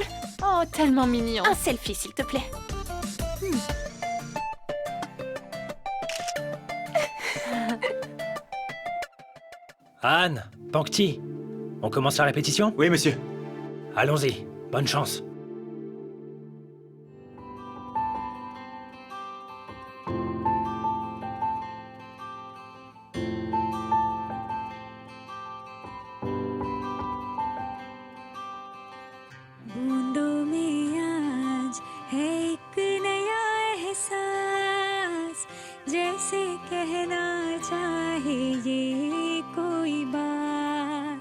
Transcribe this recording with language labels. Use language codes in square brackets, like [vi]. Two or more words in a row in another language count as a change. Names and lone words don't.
[fr] Oh, tellement mignon. Un selfie, s'il te plaît. Anne, Pankti, on commence la répétition? Oui, monsieur. Allons-y, bonne chance. [hi] बूंदों में आज है एक नया एहसास, जैसे कहना चाहे ये कोई बात।